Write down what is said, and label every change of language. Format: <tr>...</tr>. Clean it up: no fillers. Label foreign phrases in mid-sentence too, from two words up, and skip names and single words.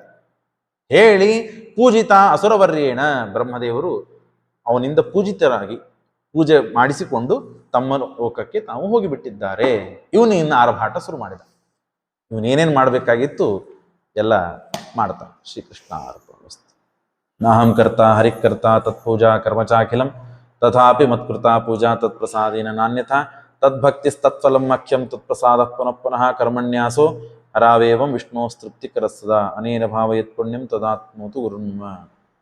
<kn>ಹೇಳಿ</kn> <sa>ಪೂಜಿತ ಅಸುರವರ್ಯೇಣ,</sa> <kn>ಬ್ರಹ್ಮದೇವರು ಅವನಿಂದ ಪೂಜಿತರಾಗಿ ಪೂಜೆ ಮಾಡಿಸಿಕೊಂಡು ತಮ್ಮ ಲೋಕಕ್ಕೆ ತಾವು ಹೋಗಿಬಿಟ್ಟಿದ್ದಾರೆ. ಇವನು ಇನ್ನು ಆರ್ಭಾಟ ಶುರು ಮಾಡಿದ. ಇವನೇನೇನು ಮಾಡಬೇಕಾಗಿತ್ತು ಎಲ್ಲ ಮಾಡ್ತಾನೆ.</kn> <sa>ಶ್ರೀಕೃಷ್ಣ ಅರ್ಪಣಮಸ್ತು. ನಾಹಂ ಕರ್ತ ಹರಿಕರ್ತ ತತ್ಪೂಜಾ ಕರ್ಮಚಾಖಿಲಂ ತಥಾಪಿ ಮತ್ಕೃತ ಪೂಜಾ ತತ್ಪ್ರಸಾದೇನ ನಾನ್ಯಥಾ ತದ್ಭಕ್ತಿಸ್ತತ್ಫಲಂ ಮಖ್ಯಂ ತತ್ಪ್ರಸಾದ ಪುನಃ ಪುನಃ ಕರ್ಮಣ್ಯಾಸೋ ಹರಾವೇವಂ ವಿಷ್ಣೋಸ್ತೃಪ್ತಿಕರಸ್ಸದಾ ಅನೇನ ಭಾವಯತ್ ಪುಣ್ಯಂ ತದಾತ್ಮೋತು ಗುರುನ್ಮ.</sa>